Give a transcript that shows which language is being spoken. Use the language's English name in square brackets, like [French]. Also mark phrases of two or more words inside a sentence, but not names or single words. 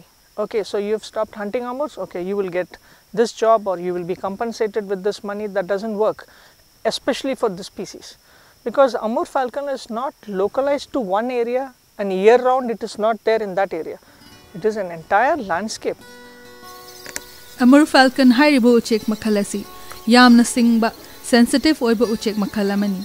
[English] Okay, so you have stopped hunting Amurs, okay, you will get this job or you will be compensated with this money. That doesn't work, especially for this species, because Amur Falcon is not localized to one area and year round it is not there in that area. It is an entire landscape. [Manipuri] Amur Falcon hairibo uchek makalasi yamna singba sensitive oiba uchek makalamani.